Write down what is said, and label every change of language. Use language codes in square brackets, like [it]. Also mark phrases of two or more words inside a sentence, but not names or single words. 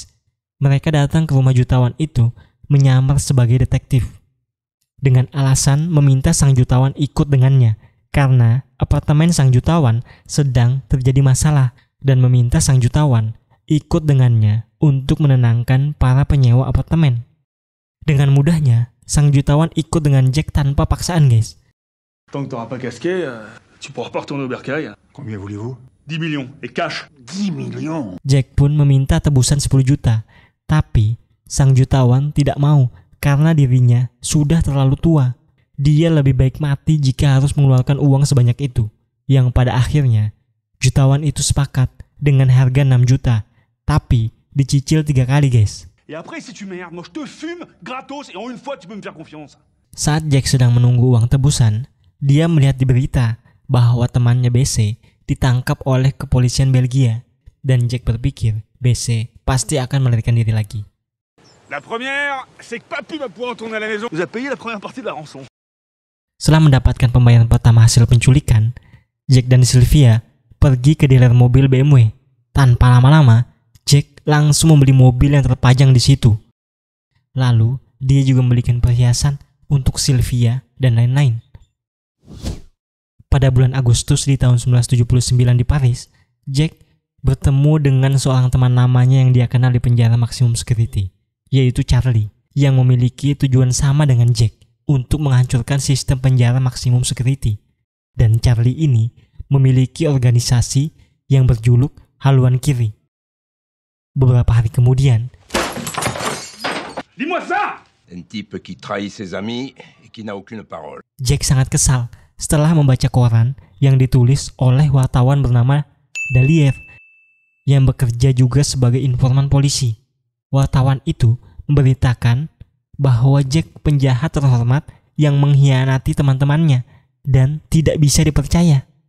[id] Mereka datang ke rumah jutawan itu menyamar sebagai detektif, dengan alasan meminta sang jutawan ikut dengannya, karena apartemen sang jutawan sedang terjadi masalah, dan meminta sang jutawan ikut dengannya untuk menenangkan para penyewa apartemen. Dengan mudahnya, sang jutawan ikut dengan Jack tanpa paksaan, guys. [fr] Tant que t'auras pas casqué, tu pourras pas retourner au bercail. Combien voulez-vous? 10 millions, et cash. 10 millions. [id] Jack pun meminta tebusan 10 juta, tapi sang jutawan tidak mau karena dirinya sudah terlalu tua. Dia lebih baik mati jika harus mengeluarkan uang sebanyak itu, yang pada akhirnya jutawan itu sepakat dengan harga 6 juta, tapi dicicil 3 kali, guys. [fr] Et après, si tu merdes, moi je te fume gratos et en une fois tu peux me faire confiance. [id] Saat Jack sedang menunggu uang tebusan, dia melihat di berita bahwa temannya BC ditangkap oleh kepolisian Belgia, dan Jack berpikir BC pasti akan melarikan diri lagi. [fr] La première, c'est que Papy va pouvoir retourner à la maison. Vous avez payé la première partie de la rançon. [id] Setelah mendapatkan pembayaran pertama hasil penculikan, Jack dan Sylvia pergi ke dealer mobil BMW. Tanpa lama-lama, Jack langsung membeli mobil yang terpajang di situ. Lalu, dia juga membelikan perhiasan untuk Sylvia dan lain-lain. Pada bulan Agustus di tahun 1979 di Paris, Jack bertemu dengan seorang teman lamanya yang dia kenal di penjara maksimum security, yaitu Charlie, yang memiliki tujuan sama dengan Jack untuk menghancurkan sistem penjara maksimum security. Dan Charlie ini memiliki organisasi yang berjuluk Haluan Kiri. Beberapa hari kemudian, [fr] Dis-moi ça! Un type qui trahit ses amis et qui n'a aucune parole. [id] Jack sangat kesal setelah membaca koran yang ditulis oleh wartawan bernama Dalier yang bekerja juga sebagai informan polisi. Wartawan itu memberitakan bahwa Jack penjahat terhormat yang mengkhianati teman-temannya dan tidak bisa dipercaya.